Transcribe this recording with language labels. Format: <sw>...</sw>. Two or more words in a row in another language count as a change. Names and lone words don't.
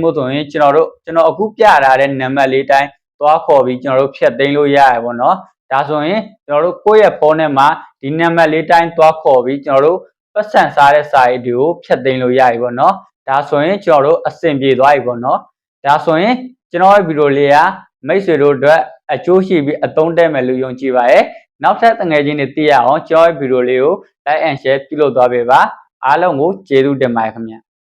<my>ဖို့ဆိုရင်ကျွန်တော်အခုပြထားတဲ့နံပါတ်လေးတိုင်းသွားခေါ်ပြီးကျွန်တော်တို့ဖြတ်သိမ်းလို့ရရပေါ့နော်ဒါဆိုရင်ကျွန်တော်တို့ကိုယ့်ရဲ့ဖုန်းထဲမှာဒီနံပါတ်လေးတိုင်းသွားခေါ်ပြီးကျွန်တော်တို့ပတ်စံစားတဲ့စာအိတ်တွေကိုဖြတ်သိမ်းလို့ရပြီပေါ့နော်ဒါဆိုရင်ကျွန်တော်တို့အဆင်ပြေသွားပြီပေါ့နော်ဒါဆိုရင်ကျွန်တော်ရဲ့ဗီဒီယိုလေးကမိတ်ဆွေတို့အတွက်အကျိုးရှိပြီးအသုံးတဲ့မယ်လို့ယုံကြည်ပါရယ်နောက်ထပ်ငွေချင်းတွေသိရအောင်ကျွန်တော်ရဲ့ဗီဒီယိုလေးကို</my> <en>like and share</en> <my>ပြုလုပ်သွားပေးပါအားလုံးကိုကျေးဇူးတင်ပါတယ်ခင်ဗျာ</my>